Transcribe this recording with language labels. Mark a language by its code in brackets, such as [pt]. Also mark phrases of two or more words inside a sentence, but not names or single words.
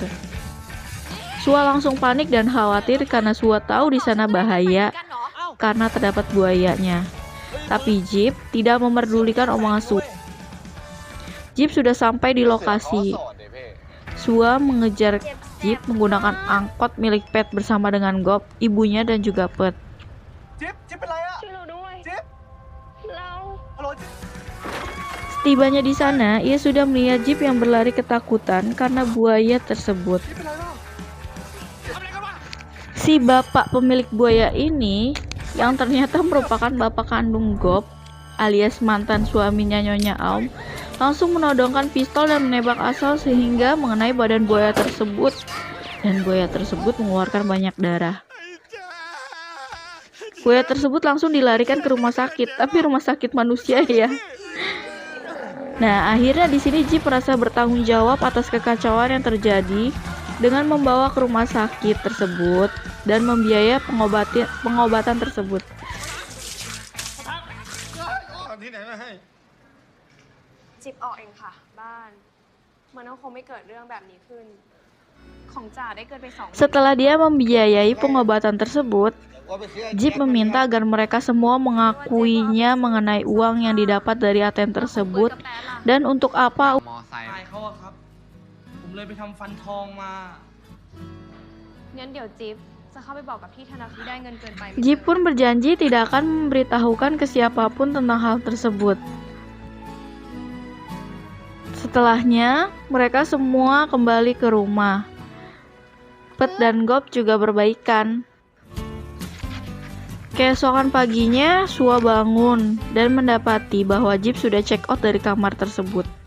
[id] Sua langsung panik dan khawatir karena Sua tahu di sana bahaya karena terdapat buayanya. Tapi Jeep tidak memerdulikan omongan Sua. Jeep sudah sampai di lokasi. Sua mengejar Jeep menggunakan angkot milik Pet bersama dengan Gop, ibunya dan juga Pet. [th] จิ๊บเป็นไรอะ ช่วยเราด้วย จิ๊บ เรา ฮัลโหลจิ๊บ [id] Setibanya di sana, ia sudah melihat Jeep yang berlari ketakutan karena buaya tersebut. [th] จิ๊บเป็นไรเปล่า [id] Si bapak pemilik buaya ini, yang ternyata merupakan bapak kandung Gop, alias mantan suaminya Nyonya Aum, langsung menodongkan pistol dan menembak asal sehingga mengenai badan buaya tersebut. Dan buaya tersebut mengeluarkan banyak darah. Buaya tersebut langsung dilarikan ke rumah sakit, tapi rumah sakit manusia ya. Nah, akhirnya di sini Jeep merasa bertanggung jawab atas kekacauan yang terjadi dengan membawa ke rumah sakit tersebut dan membiayai pengobatan tersebut. [th] ที่ไหนมาให้ จิบออกเองค่ะ บ้าน มันก็คงไม่เกิดเรื่องแบบนี้ขึ้น ของจ่าได้เกินไป2 [id] Setelah dia membiayai pengobatan tersebut, Jeep meminta agar mereka semua mengakuinya mengenai uang yang didapat dari ATM tersebut dan untuk apa [th] มอไซค์เขาอะครับ ผมเลยไปทำฟันทองมา งั้นเดี๋ยวจิ๊บจะเข้าไปบอกกับที่ธนาคารได้เงินเกินไป [id] Jeep pun berjanji tidak akan memberitahukan ke siapapun tentang hal tersebut. Setelahnya, mereka semua kembali ke rumah. Pet dan Gop juga berbaikan. Keesokan paginya, Sua bangun dan mendapati bahwa Jeep sudah [en] check out [id] dari kamar tersebut.